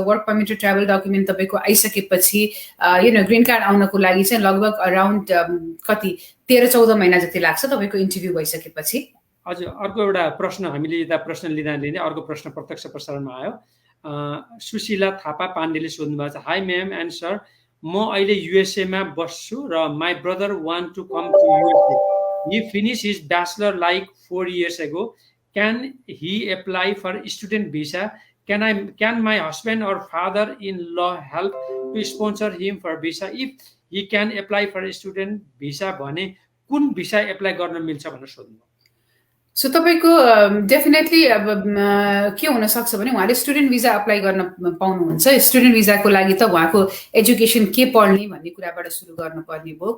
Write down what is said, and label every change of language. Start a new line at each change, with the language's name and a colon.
Nepali: Work permit र travel document तपाईँको आइसकेपछि ग्रिन कार्ड आउनको लागि चाहिँ लगभग अराउन्ड कति 13-14 महिना जति लाग्छ तपाईँको इन्टरभ्यू भइसकेपछि। हजुर, अर्को एउटा प्रश्न हामीले यता प्रश्न लिँदा अर्को प्रश्न प्रत्यक्ष प्रसारणमा आयो। सुशीला थापा पाण्डेले सोध्नु भएको छ,
English: hi ma'am and sir,
Nepali: म अहिले युएसएमा बस्छु र
English: My brother want to come to USA. He finished his bachelor like 4 years ago. Can he apply for student visa? Can my husband or father-in-law help to sponsor him for visa? If he can apply for student visa
Nepali: भने कुन visa apply गर्न मिल्छ भनेर सोध्नु। So तपाईको definitely अब के हुन सक्छ भने उहाँले स्टुडेन्ट भिजा अप्लाई गर्न पाउनुहुन्छ। स्टुडेन्ट भिजाको लागि त उहाँको एजुकेसन के पढ्ने भन्ने कुराबाट सुरु गर्नुपर्ने भयो।